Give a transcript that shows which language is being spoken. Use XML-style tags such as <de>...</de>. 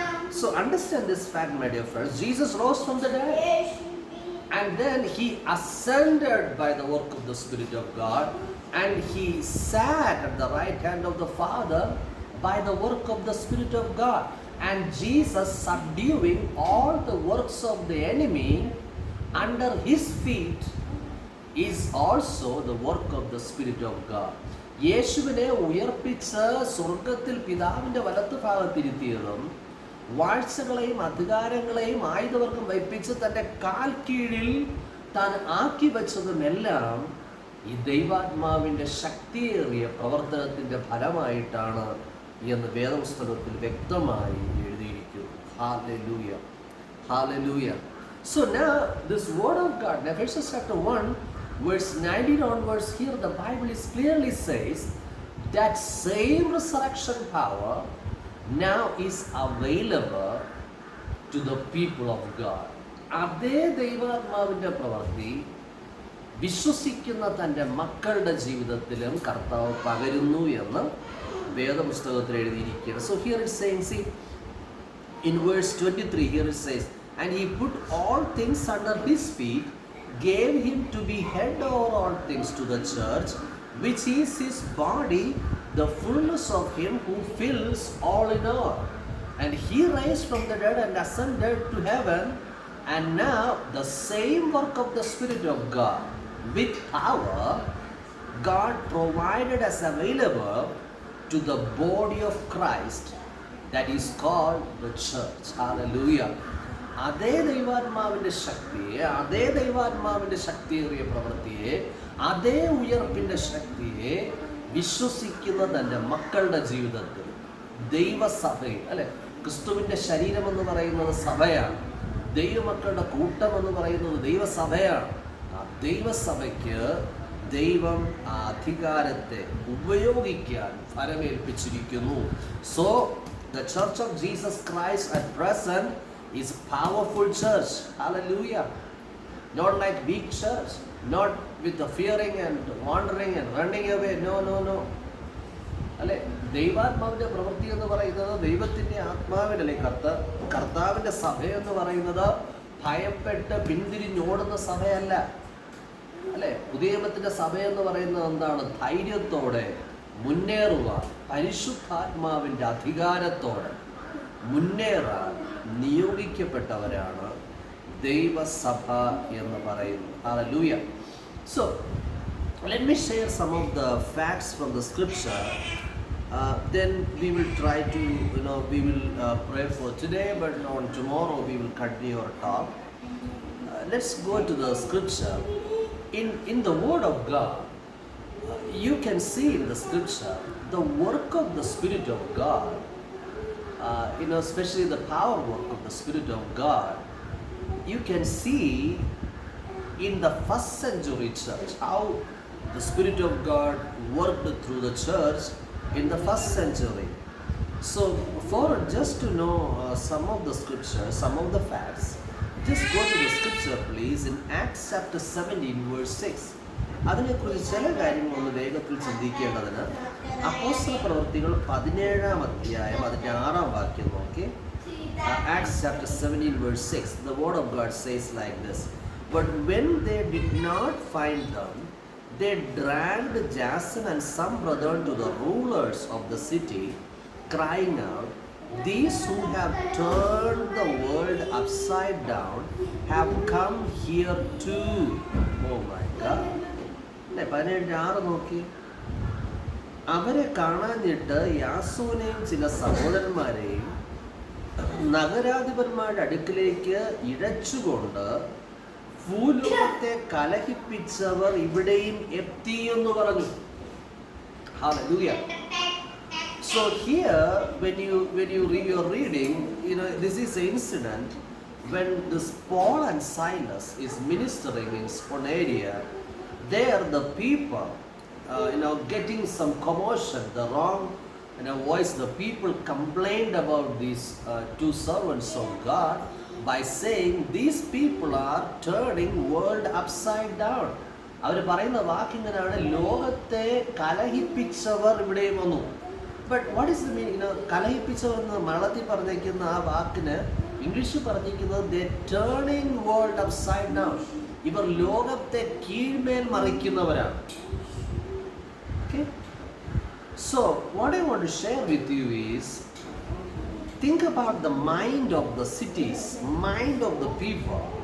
<en>So understand this fact, my dear friends. Jesus rose from the dead, and then he ascended by the work of the Spirit of God, and he sat at the right hand of the Father by the work of the Spirit of God. And Jesus, subduing all the works of the enemy under his feet, is also the work of the Spirit of God.</en> <ml>യേശുവിനെ ഉയർപ്പിച്ച് സ്വർഗത്തിൽ പിതാവിൻ്റെ വലത്ത് ഭാഗത്തിരുത്തിയതും വാഴ്ചകളെയും അധികാരങ്ങളെയും ആയുധവർഗം വയ്പ്പിച്ച് തൻ്റെ കാൽ കീഴിൽ താൻ ആക്കി വെച്ചതുമെല്ലാം ഈ ദൈവാത്മാവിൻ്റെ ശക്തിയേറിയ പ്രവർത്തനത്തിൻ്റെ ഫലമായിട്ടാണ് എന്ന് വേദപുസ്തകത്തിൽ വ്യക്തമായി എഴുതിയിരിക്കുന്നു. Hallelujah, hallelujah.</ml> <en>So now this word of God, in Ephesians chapter 1 verse 19 onwards, here the Bible is clearly says that same resurrection power now is available to the people of God.</en> <ml>അതേ ദൈവാത്മാവിൻ്റെ പ്രവൃത്തി വിശ്വസിക്കുന്ന തൻ്റെ മക്കളുടെ ജീവിതത്തിലും കർത്താവ് പകരുന്നു എന്ന് വേദപുസ്തകത്തിൽ എഴുതിയിരിക്കുകയാണ്.</ml> <en>So here it says, see, in verse 23 here it says, and he put all things under his feet, gave him to be head over all things to the church, which is his body, the fullness of him who fills all in all. And he raised from the dead and ascended to heaven, and now the same work of the Spirit of God with power God provided as available to the body of Christ, that is called the church. Hallelujah.</en> <ml>അതേ ദൈവാത്മാവിൻ്റെ ശക്തിയെ, അതേ ദൈവാത്മാവിൻ്റെ ശക്തിയേറിയ പ്രവൃത്തിയെ, അതേ ഉയർപ്പിൻ്റെ ശക്തിയെ വിശ്വസിക്കുന്ന തൻ്റെ മക്കളുടെ ജീവിതത്തിൽ ദൈവസഭയിൽ, അല്ലെ, ക്രിസ്തുവിൻ്റെ ശരീരം എന്ന് പറയുന്നത് സഭയാണ്. ദൈവമക്കളുടെ കൂട്ടം എന്ന് പറയുന്നത് ദൈവസഭയാണ്. ആ ദൈവസഭയ്ക്ക് ദൈവം ആ അധികാരത്തെ ഉപയോഗിക്കാൻ ഫലമേൽപ്പിച്ചിരിക്കുന്നു.</ml> <en>So the Church of Jesus Christ at present is powerful church. Hallelujah. Not like weak church, not with the fearing and wandering and running away. No.</en> <ml>അല്ലെ, ദൈവാത്മാവിൻ്റെ പ്രവൃത്തി എന്ന് പറയുന്നത് ദൈവത്തിൻ്റെ ആത്മാവിനല്ലേ, കർത്താവിൻ്റെ സഭയെന്ന് പറയുന്നത് ഭയപ്പെട്ട് പിന്തിരിഞ്ഞോടുന്ന സഭയല്ല. അല്ലെ, പുതിയ നിയമത്തിൻ്റെ സഭയെന്ന് പറയുന്നത് എന്താണ്? ധൈര്യത്തോടെ മുന്നേറുവാൻ, പരിശുദ്ധാത്മാവിൻ്റെ അധികാരത്തോടെ മുന്നേറാൻ നിയോഗിക്കപ്പെട്ടവരാണ് ദൈവസഭ എന്ന് പറയുന്നത്. Hallelujah.</ml> <en>So let me share some of the facts from the scripture. Then we will try to, we will pray for today, but on tomorrow we will continue our talk. Let's go to the scripture. In the word of God, you can see in the scripture the work of the Spirit of God, especially the power work of the Spirit of God. You can see in the first century church how the Spirit of God worked through the church in the first century. So for just to know some of the scriptures, some of the facts, just go to the scripture please in Acts chapter 17 verse 6.</en> <ml>അതിനെക്കുറിച്ച് ചില കാര്യങ്ങളൊന്ന് വേഗത്തിൽ ചിന്തിക്കേണ്ടതിന് അപ്പോസ്തല പ്രവൃത്തികൾ 17-ാം അധ്യായം അതിൻ്റെ 6-ാം വാക്യം നോക്കി.</ml> <en>Acts chapter 17 verse 6, the word of God says like this: but when they did not find them, they dragged Jason and some brethren to the rulers of the city, crying out, these who have turned the world upside down have come here too. Oh my God. 17:6</en> <ml>നോക്കി. അവരെ കാണാഞ്ഞിട്ട് യാസോനെയും ചില സഹോദരന്മാരെയും നഗരാധിപന്മാരുടെ അടുക്കിലേക്ക് ഇഴച്ചുകൊണ്ട് ഭൂലോകത്തെ കലഹിപ്പിച്ചവർ ഇവിടെയും എത്തി എന്ന് പറഞ്ഞു.</ml> <en>Hallelujah. So here, when you read your reading, this is the incident when this Paul and Silas is ministering in Sphonaria. There the people, getting some commotion, the wrong voice. The people complained about these two servants of God by saying these people are turning world upside down.</en> <ml>അവർ പറയുന്ന വാക്കിങ്ങനെയാണ്, ലോകത്തെ കലഹിപ്പിച്ചവർ ഇവിടെയും വന്നു.</ml> <en>But what is the meaning?</en> <ml>കലഹിപ്പിച്ചവർ എന്ന് മലയാളത്തിൽ പറഞ്ഞിരിക്കുന്ന ആ വാക്കിന് ഇംഗ്ലീഷിൽ പറഞ്ഞിരിക്കുന്നത്</ml> <en>They turning world upside down.</en> <ml>ഇവർ ലോകത്തെ കീഴ്മേൽ മറിക്കുന്നവരാണ്.</ml> <en>Okay? So what I want to share with you is, think about the mind of the cities, mind of the people.</en>